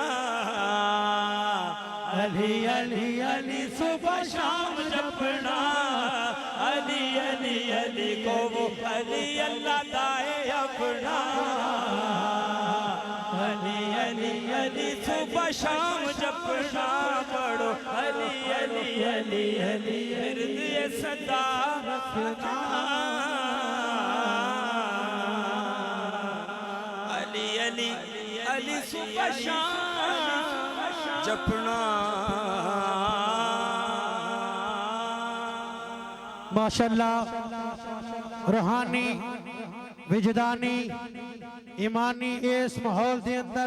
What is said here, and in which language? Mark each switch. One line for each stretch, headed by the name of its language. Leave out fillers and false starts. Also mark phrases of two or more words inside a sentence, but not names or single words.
Hindi: अली अली अली सुबह शाम जपना अली अली अली को वो अली
Punjabi: ਅੱਲਾਹ ਦਾ ਏ
Hindi: अपना अली अली अली सुबह शाम जपना पढ़ो अली अली अली अली हृदय सदा रखना अली अली अली सुबह शाम जपना माशाल्लाह रूहानी विजदानी ईमानी इस माहौल के अंदर